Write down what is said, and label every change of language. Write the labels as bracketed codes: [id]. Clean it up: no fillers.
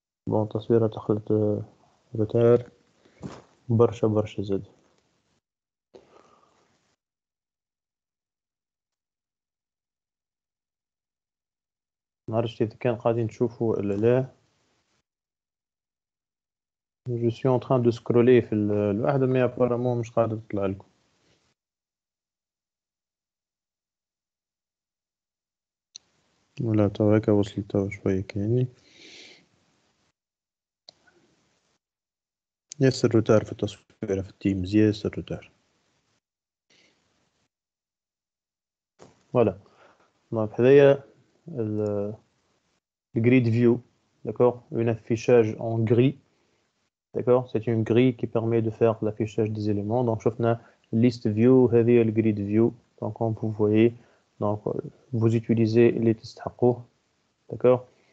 [ar] Bon, تصويرة دخلت روتار برشا زاد. معرفتش إذا كان قاعدين تشوفوا ولا لا. [fr] Je suis en train de scroller [ar] في الواحدة [fr] mais apparemment [ar] مش قاعدة تطلع لكم. ولا توا هكا وصلت توا شوية كأني. ياسر روتار في التصوير في التيمز ياسر روتار. [fr] Voilà. Donc [ar] هذايا [fr] le grid view, d'accord, un affichage en gris, d'accord, c'est une grille qui permet de faire l'affichage des éléments. Donc [ar] شفنا [fr] list view, [ar] هذه [fr] le grid view. Donc comme vous voyez, donc vous utilisez les [ar] تستحقوه, [fr] d'accord.